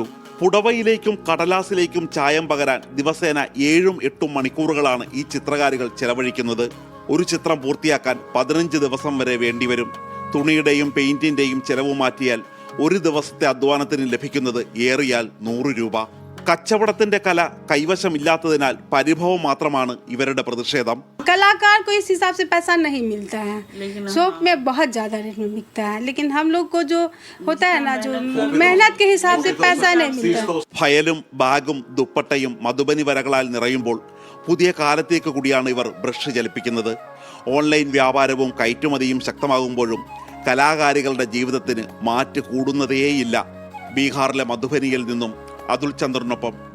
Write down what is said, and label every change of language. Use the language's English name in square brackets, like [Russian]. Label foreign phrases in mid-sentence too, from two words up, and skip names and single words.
[Malayalam] പുടവയിലേക്കും കടലാസിലേക്കും ചായം പകരാൻ ദിവസേന 7-8 മണിക്കൂറുകളാണ് ഈ ചിത്രകാരികൾ ചെലവഴിക്കുന്നത്. ഒരു ചിത്രം പൂർത്തിയാക്കാൻ 15 ദിവസം വരെ വേണ്ടിവരും. തുണിയുടെയും പെയിന്റിന്റെയും ചെലവ് മാറ്റിയാൽ ഒരു ദിവസത്തെ അധ്വാനത്തിന് ലഭിക്കുന്നത് ഏറിയാൽ 100 രൂപ. കച്ചവടത്തിന്റെ കല കൈവശമില്ലാത്തതിനാൽ പരിഭവം മാത്രമാണ് ഇവരുടെ പ്രതിഷേധം. [Hindi] कलाकार को इस हिसाब से पैसा नहीं मिलता है, शॉप में बहुत ज़्यादा रेट में बिकता है, लेकिन हम लोग को जो होता है ना, जो मेहनत के हिसाब से पैसा नहीं मिलता. [Malayalam] ഫയലും ബാഗും ദുപ്പട്ടയും മധുബനി വരകളാൽ നിറയുമ്പോൾ പുതിയ കാലത്തേക്ക് കൂടിയാണ് ഇവർ ബ്രഷ് ചലിപ്പിക്കുന്നത്. ഓൺലൈൻ വ്യാപാരവും കയറ്റുമതിയും ശക്തമാകുമ്പോഴും കലാകാരികളുടെ ജീവിതത്തിന് മാറ്റ് കൂടുന്നതേയില്ല. ബീഹാറിലെ മധുബനിയിൽ നിന്നും അതുൽ ചന്ദ്രനൊപ്പം D.